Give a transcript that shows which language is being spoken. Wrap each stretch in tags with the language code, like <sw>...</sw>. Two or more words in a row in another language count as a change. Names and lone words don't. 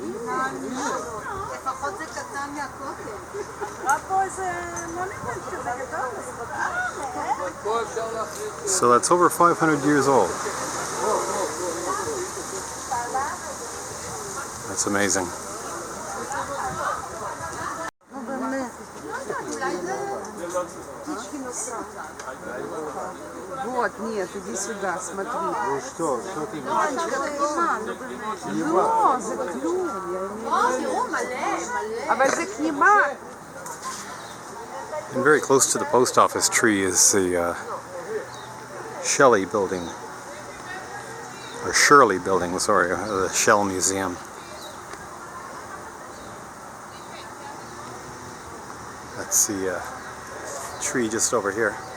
<en>So that's over 500 years old. That's amazing.</en> <ru>Вот, нет, иди сюда, смотри. Ну что ты</ru> <he>לא, זה כלום, אבל זה כנימה.</he> <en>And very close to the post office tree is the Shelley building, or Shirley building, sorry, the Shell Museum. That's the tree just over here.</en>